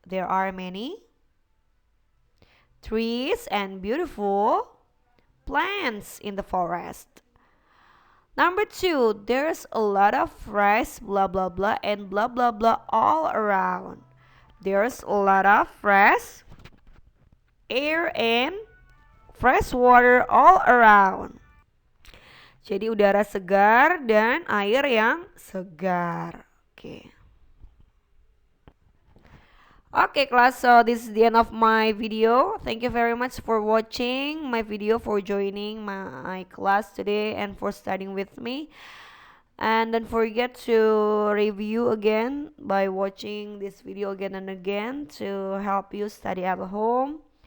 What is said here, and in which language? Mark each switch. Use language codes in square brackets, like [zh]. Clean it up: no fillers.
[en] There are many trees and beautiful plants in the forest. Number 2, there's a lot of fresh blah blah blah and blah blah blah all around. There's a lot of fresh air and fresh water all around. [id] Jadi udara segar dan air yang segar. Oke. [en] Okay, class, so this is the end of my video. Thank you very much for watching my video, for joining my class today, and for studying with me. And don't forget to review again by watching this video again and again to help you study at home.